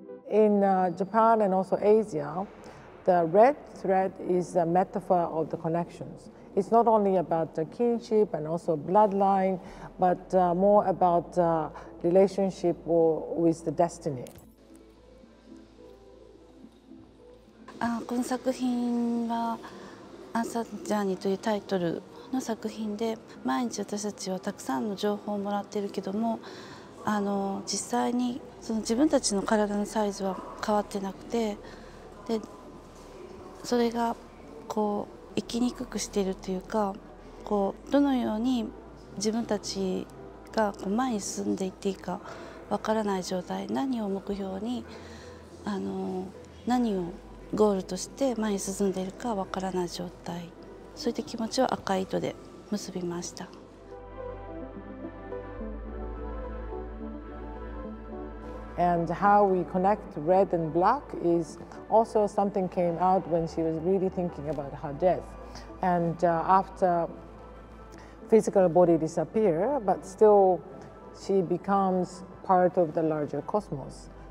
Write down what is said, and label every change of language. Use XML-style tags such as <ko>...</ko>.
<en>In Japan and also Asia, the red thread is a metaphor of the connections. It's not only about the kinship and also bloodline, but more about relationship with the destiny.</en> <ja>この作品は「アンサージャーニー」というタイトルの作品で、毎日私たちはたくさんの情報をもらっているけども、実際にその自分たちの体のサイズは変わってなくて、でそれがこう生きにくくしているというか、こうどのように自分たちがこう前に進んでいっていいかわからない状態、何を目標に何をゴールとして前に進んでいるかわからない状態、そういった気持ちを赤い糸で結びました。</ja> <en>And how we connect red and black is also something came out when she was really thinking about her death. And after physical body disappear, but still she becomes part of the larger cosmos.</en>